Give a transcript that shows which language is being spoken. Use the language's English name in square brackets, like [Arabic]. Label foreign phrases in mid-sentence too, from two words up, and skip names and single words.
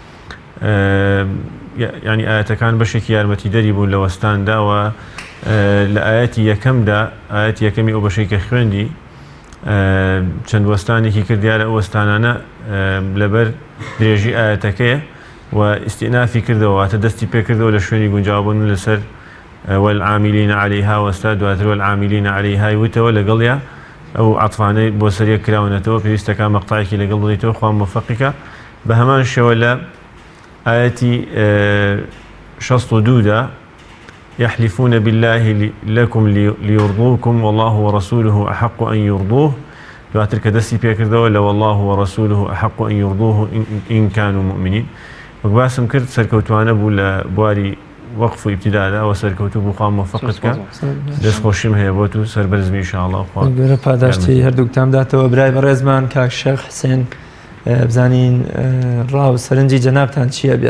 [Central Kurdish] ینی ئاەتەکان بەشێکی یارمەتیدەری بوون لە وەستانداوە لە ئاەتی یەکەمدا ئاەتی یەکەمی ئەو بەشەی کە خوێندی چەند وەستانێکی کردیارە ئەو وەستانانە لەبەر درێژی ئاەتەکەیە و ئیستئنافی کردەوە واتە دەستی پێکردەوە لە شوێنی گونجاوبوون لەسەر [Arabic] والعاملين عليها [Central Kurdish] وەستا دواتر [Arabic] والعاملين عليها [Central Kurdish] وتەوە لەگەڵیا ئەو عەطفانەی بۆ سەریە کراونەتەوە پێویستەکە مەقطعێکی لەگەڵ بڵیتەوە خوا موفقیکە بە هەمان شێوە لە ئاەتی 62 دا [Arabic] يحلفون بالله لكم ليرضوكم والله ورسوله أحق أن يرضوه [Central Kurdish] دواتر کە دەستی پێکردەوە لە [Arabic] والله ورسوله أحق أن يرضوه إن كانوا مؤمنين [Central Kurdish] وەک باسم کرد سەرکەوتوانە بوو لە بواری وەقف و ئیبتیدادا و سەرکەوتوو بوو خوا موفقت کە دەستخۆشیم هەیە بۆت و سەربەرزمی ئینشاءالله گەورە پاداشتی هەردووکتان بداتەوە برای بەڕێزمان کاک شێخ حسێن بزانین ڕاو سەرنجی جەنابتان چییە بێت؟